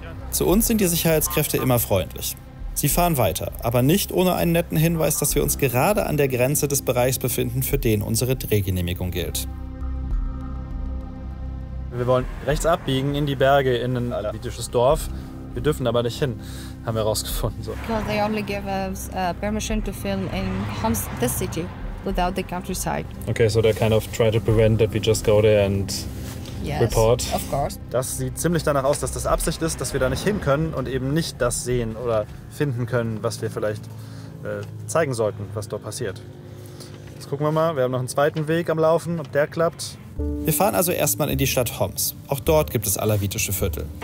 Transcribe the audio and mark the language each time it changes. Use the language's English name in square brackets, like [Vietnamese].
[German] Zu uns sind die Sicherheitskräfte immer freundlich. Sie fahren weiter, aber nicht ohne einen netten Hinweis, dass wir uns gerade an der Grenze des Bereichs befinden, für den unsere Drehgenehmigung gilt. Wir wollen rechts abbiegen in die Berge, in ein alawitisches Dorf. Wir dürfen aber nicht hin, haben wir herausgefunden. So. [English] Well, they only give us permission to film in Homs, this city, without the countryside. Okay, so they kind of try to prevent that we just go there and report. Of course. [German] Das sieht ziemlich danach aus, dass das Absicht ist, dass wir da nicht hin können und eben nicht das sehen oder finden können, was wir vielleicht zeigen sollten, was dort passiert. Jetzt gucken wir mal, wir haben noch einen zweiten Weg am Laufen, ob der klappt. Wir fahren also erstmal in die Stadt Homs. Auch dort gibt es alawitische Viertel.